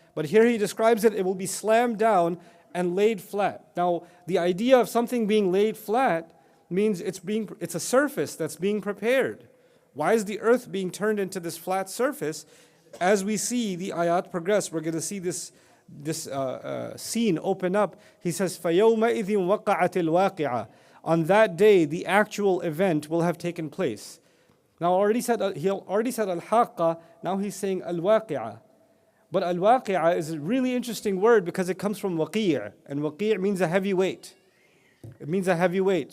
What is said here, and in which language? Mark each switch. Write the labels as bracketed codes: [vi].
[en] But here He describes it will be slammed down and laid flat. Now, the idea of something being laid flat means it's a surface that's being prepared. Why is the earth being turned into this flat surface? As we see the ayat progress, we're going to see this scene open up. He says, [ar] فَيَوْمَئِذٍ وَقَعَتِ الْوَاقِعَةِ. [en] On that day, the actual event will have taken place. Now, he already said al-haqqa, now he's saying al-waqi'ah. But al-waqi'ah is a really interesting word because it comes from waqi', and waqi' means a heavy weight. It means a heavy weight.